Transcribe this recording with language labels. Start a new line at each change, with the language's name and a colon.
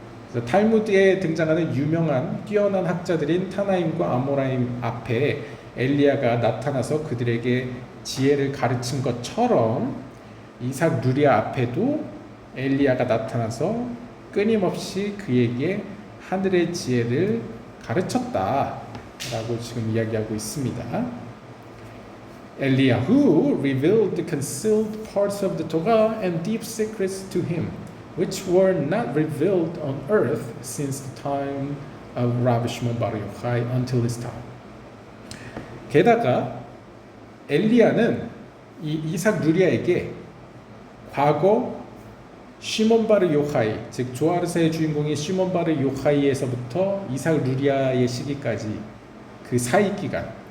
Korean: 그래서 탈무드에 등장하는 유명한 뛰어난 학자들인 타나임과 아모라임 앞에 엘리야가 나타나서 그들에게 지혜를 가르친 것처럼 이삭 누리아 앞에도 엘리야가 나타나서 끊임없이 그에게 하늘의 지혜를 가르쳤다라고 지금 이야기하고 있습니다.
English: Eliyahu revealed the concealed parts of the Torah and deep secrets to him, which were not revealed on earth since the time of Rabbi Shimon bar Yochai until his time.
Korean: 게다가 엘리야는 이 이삭 누리아에게 과거 시몬 바르 요하이, 즉 조아르사의 주인공인 시몬 바르 요하이에서부터 이삭 누리아의 시기까지 그 사이 기간,